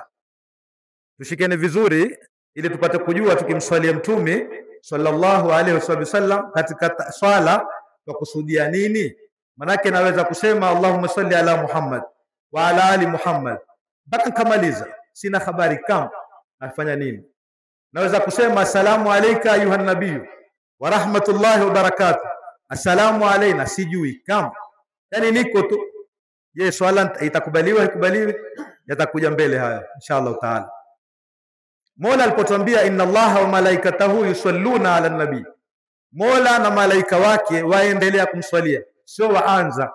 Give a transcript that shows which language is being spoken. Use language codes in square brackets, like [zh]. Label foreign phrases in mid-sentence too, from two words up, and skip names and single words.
[sw] Tushikeni vizuri ili tupate kujua tukimswalia mtume [ar] صلى الله عليه وسلم [sw] katika swala kwa kusudia nini. Manake naweza kusema [ar] اللهم صل على محمد وعلى آل محمد [sw] mpaka kamaliza, sina habari kama nafanya nini. Naweza kusema [ar] السلام عليك أيها النبي ورحمة الله وبركاته، السلام علينا, [sw] sijui kama, yani niko tu. Je, swala itakubaliwa ikubaliwe? Yatakuja mbele haya [ar] إن شاء الله تعالى. [sw] Mola alipotuambia [ar] إن الله وملائكته يصلون على النبي, [sw] Mola na malaika wake waendelea kumswalia, sio waanza.